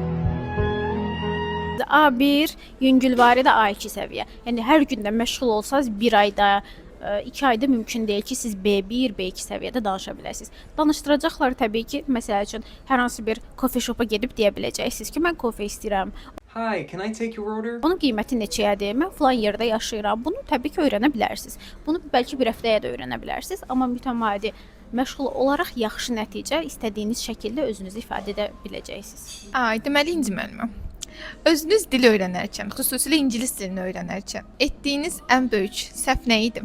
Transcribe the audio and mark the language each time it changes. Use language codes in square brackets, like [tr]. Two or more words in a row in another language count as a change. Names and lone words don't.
[az] A1, yüngülvari də A2 səviyyə. Yəni hər gündə məşğul olsanız 1 ayda, 2 ayda mümkün deyil ki, siz B1, B2 səviyyədə danışa biləsiniz. Danışdıracaqlar təbii ki, məsəl üçün hər hansı bir [en] coffee shop- [az] a gedib deyə biləcəksiniz ki, mən kofe istəyirəm. [en] Hi, can I take your order? [az] Bunun qiyməti neçəyədir? Mən filan yerdə yaşayıram. Bunu təbii ki, öyrənə bilərsiniz. Bunu bəlkə bir həftəyə də öyrənə bilərsiniz, amma mütəmadi məşğul olaraq yaxşı nəticə istədiyiniz şəkildə özünüzü ifadə edə biləcəksiniz. Deməli İnci müəllimə, özünüz dil öyrənərkən, xüsusilə ingilis dilini öyrənərkən etdiyiniz ən böyük səhv nə idi?